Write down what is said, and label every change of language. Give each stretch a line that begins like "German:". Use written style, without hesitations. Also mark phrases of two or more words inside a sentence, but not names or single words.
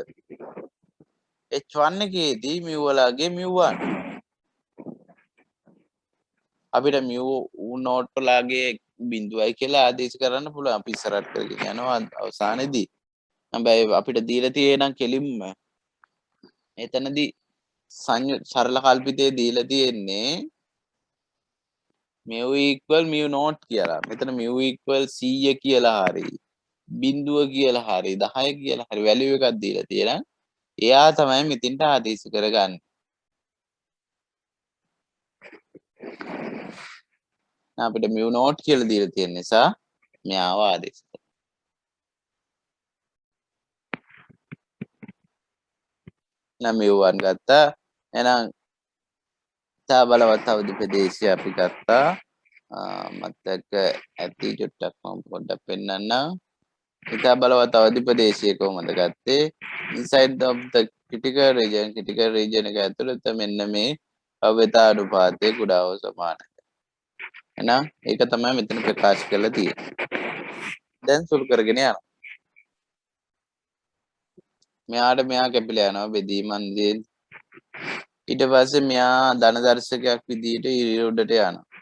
Sinhala: h1 එකේදී mu වලගේ mu1 අපිට mu0 වලගේ බිඳුවයි කියලා ආදේශ කරන්න පුළුවන්. අපි ඉස්සරහට කරගෙන යනවා අවසානයේදී. හැබැයි අපිට දීලා තියෙනම් කෙලින්ම එතනදී සරල කල්පිතේ දීලා තියෙන්නේ
English: mu equal mu0
Sinhala: කියලා. මෙතන
English: mu equal 100
Sinhala: කියලා හරි බිඳුව කියලා හරි 10 කියලා හරි වැලියු එකක් දීලා තියෙනවා. එයා තමයි මෙතින්ට ආදේශ කරගන්නේ. අපිට mu0 කියලා දීලා තියෙන නිසා මෙයාව ආදේශ කරනවා. නම් mu1 ගත්තා. එහෙනම් තා බලවත් අවදි ප්‍රදේශය අපි ගත්තා. මතක ඇති චුට්ටක් මම පොඩ්ඩක් පෙන්නන්නම්. ඉතා බලවත් අවදි ප්‍රදේශය කොහොමද ගත්තේ?
English: inside of the critical region
Sinhala: එක ඇතුළත මෙන්න මේ භව්‍යතා අනුපාතය කුඩා හෝ සමානයි. එහෙනම් ඒක තමයි මෙතන ප්‍රකාශ කරලා තියෙන්නේ. දැන් සුළු කරගෙන යනවා. මෙයාට මෙයා කැපිලා යනවා බෙදීම අන්දයෙන්. ඊට පස්සේ මෙයා ධන දර්ශකයක් විදිහට ඉර උඩට යනවා.